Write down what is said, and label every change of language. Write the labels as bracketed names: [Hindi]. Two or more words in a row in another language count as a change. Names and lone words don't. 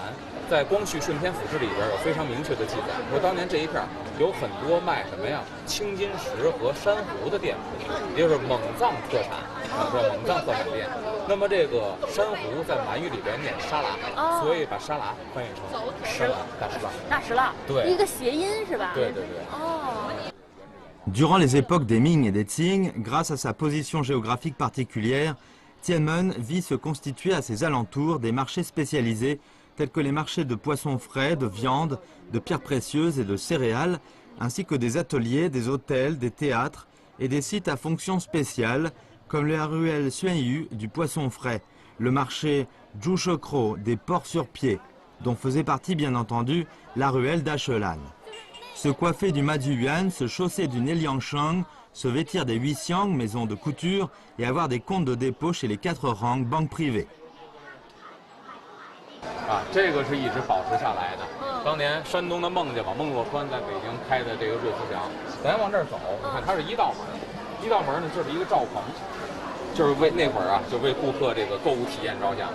[Chinese] 在《光绪顺天府志》里边有非常明确的记载，说当年这一片有很多卖什么呀青金石和珊瑚的店铺，也就是蒙藏特产，说蒙藏特产店。那么这个珊瑚在满语里边念沙拉，所以把沙拉翻译成石栏大石栏。大石栏，对，一个谐音是吧？对对对。哦。 [French] Durant les époques des Ming et des Qing, grâce à sa position géographique particulière, Tianmen vit se constituer à ses alentours des marchés spécialisés tels que les marchés de poissons frais, de viande, de pierres précieuses et de céréales, ainsi que des ateliers, des hôtels, des théâtres et des sites à fonction spéciale, comme la ruelle Xuanyu du poisson frais, le marché Zhushekro des porcs sur pied, dont faisait partie bien entendu la ruelle d'Achelan. Se coiffer du Maduyuan, se chausser du Neliangshang, se vêtir des Huixiang, maisons de couture, et avoir des comptes de dépôt chez les 4 rangs, banques privées. [Chinese] 啊，这个是一直保持下来的。当年山东的孟家吧，孟若川在北京开的这个瑞福祥，咱往这儿走，你看它是1道门，1道门呢就是一个罩棚，就是为那会儿啊，就为顾客这个购物体验着想。